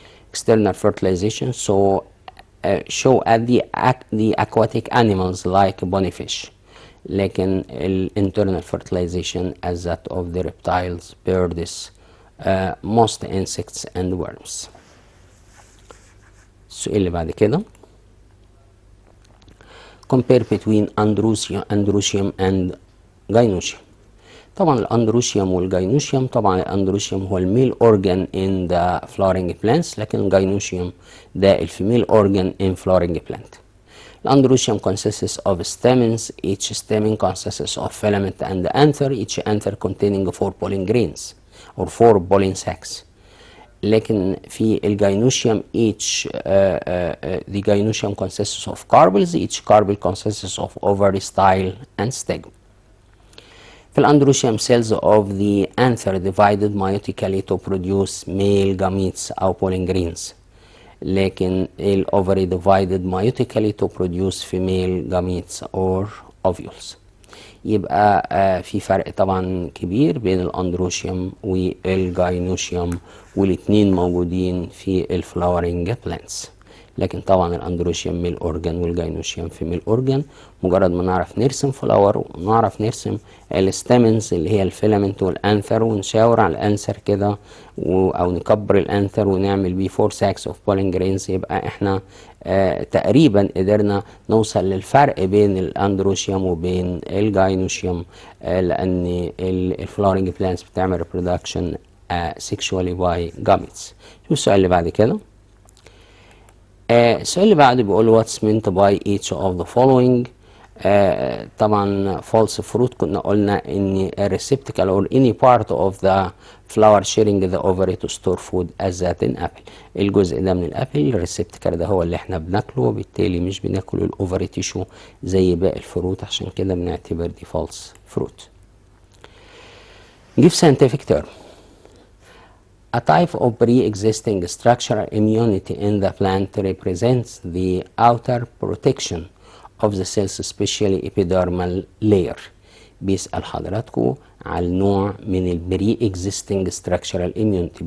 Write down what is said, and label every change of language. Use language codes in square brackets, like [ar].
[en] External fertilization show at the aquatic animals like bonyfish، [ar] لكن [en] internal fertilization as that of the reptiles, birds, most insects and worms. [ar] السؤال اللي بعد كده [en] compare between androecium and gynoecium. [ar] طبعا الاندروشيوم والجينوشيوم، طبعا الاندروشيوم هو الميل [en] organ in the flowering plants، [ar] لكن الجينوشيوم ده الفيميل [en] organ in flowering plant. الاندروشيوم consists of stamens، each stamen consists of filament and anther، each anther containing 4 pollen grains or 4 pollen sacs. [ar] لكن في الجينوشيوم [en] each the gynoecium consists of carpels، each carpel consists of ovary, style and stigma. [ar] في الاندروشيوم [en] cells of the anther divided meiotically to produce male gametes أو pollen grains، [ar] لكن الأوفري [en] divided meiotically to produce female gametes or ovules. [ar] يبقى في فرق طبعا كبير بين الاندروشيوم والجينوشيوم، والاتنين موجودين في الفلاورنج بلانتس، لكن طبعا الاندروشيوم ميل اورجان والجينوشيوم فيميل اورجان. مجرد ما نعرف نرسم فلاور ونعرف نرسم الستامنز اللي هي الفيلامنت والانثر، ونشاور على الانثر كده او نكبر الانثر ونعمل بيه 4 ساكس اوف بولين جرينز، يبقى احنا تقريبا قدرنا نوصل للفرق بين الاندروشيوم وبين الجينوشيوم، لان الفلاورنج بلانتس بتعمل ريبرودكشن [en] sexually by gametes. [ar] شوف السؤال اللي بعد كده. السؤال اللي بعده بيقول [en] what's meant by each of the following طبعا false fruit [ar] كنا قلنا ان [en] receptacle or any part of the flower sharing the ovary to store food as that in apple. [ar] الجزء ده من الابل الريسبتكل ده هو اللي احنا بناكله، وبالتالي مش بناكل الاوفري تيشو زي باقي الفروت، عشان كده بنعتبر دي false fruit. [en] Give scientific term. A type of pre-existing structural immunity in the plant represents the outer protection of the cells especially epidermal layer. [ar] بيسأل حضراتكم على النوع من ال [en] pre-existing structural immunity.